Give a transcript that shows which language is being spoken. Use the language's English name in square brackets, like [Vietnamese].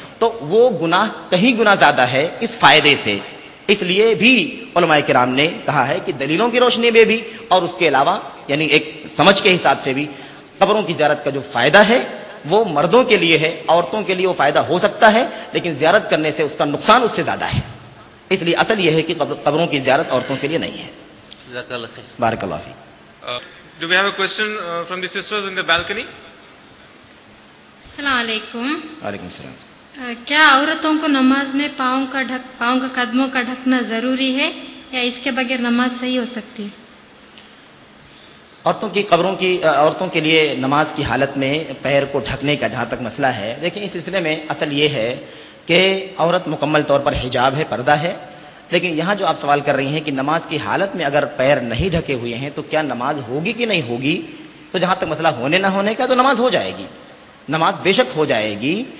[Urdu] تو وہ گناہ کہیں گنا زیادہ ہے اس فائدے سے. اس لیے بھی علماء کرام نے کہا ہے کہ دلیلوں کی روشنی میں بھی اور اس کے علاوہ یعنی ایک سمجھ کے حساب سے بھی قبروں کی زیارت کا جو فائدہ ہے وہ مردوں کے لیے ہے, عورتوں کے لیے وہ فائدہ ہو سکتا ہے, لیکن زیارت کرنے سے اس کا نقصان اس سے زیادہ ہے. اس لیے اصل یہ ہے کہ قبروں کی زیارت عورتوں کے لیے نہیں ہے. جزاک اللہ خیر. بارک اللہ fake. [English] Do we have a question from the sisters in the balcony? [Urdu] السلام علیکم. وعلیکم السلام. کیا عورتوں کو نماز میں پاؤں کا قدموں کا ڈھکنا ضروری ہے یا اس کے بغیر نماز صحیح ہو سکتی ہے؟ عورتوں کے لیے نماز کی حالت میں پیر کو ڈھکنے کا جہاں تک مسئلہ ہے, دیکھیں اس سلسلے میں اصل یہ ہے کہ عورت مکمل طور پر حجاب ہے, پردہ ہے, لیکن یہاں جو آپ سوال کر رہی ہیں کہ نماز کی حالت میں اگر پیر نہیں ڈھکے ہوئے ہیں تو کیا نماز ہوگی کہ نہیں ہوگی, تو جہاں تک مسئلہ ہونے نہ ہونے کا, تو نماز ہو جائے گی, نماز بے شک ہو جائے گی.